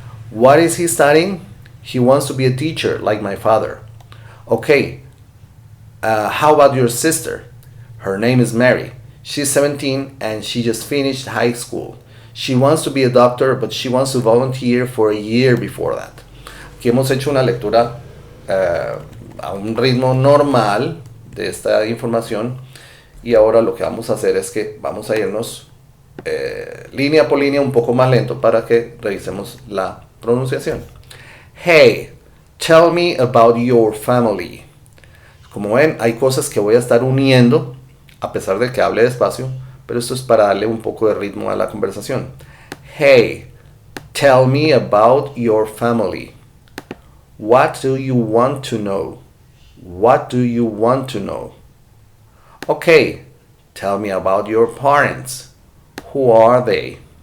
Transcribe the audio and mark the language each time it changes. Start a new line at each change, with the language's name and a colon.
English: What is he studying? He wants to be a teacher like my father. Okay, how about your sister? Her name is Mary. She's 17 and she just finished high school. She wants to be a doctor, but she wants to volunteer for a year before that.
Spanish: Aquí hemos hecho una lectura a un ritmo normal de esta información. Y ahora lo que vamos a hacer es que vamos a irnos línea por línea un poco más lento para que revisemos la pronunciación.
English: Hey, tell me about your family.
Spanish: Como ven, hay cosas que voy a estar uniendo a pesar de que hable despacio, pero esto es para darle un poco de ritmo a la conversación.
English: Hey, tell me about your family. What do you want to know? What do you want to know? Okay, tell me about your parents. Who are they?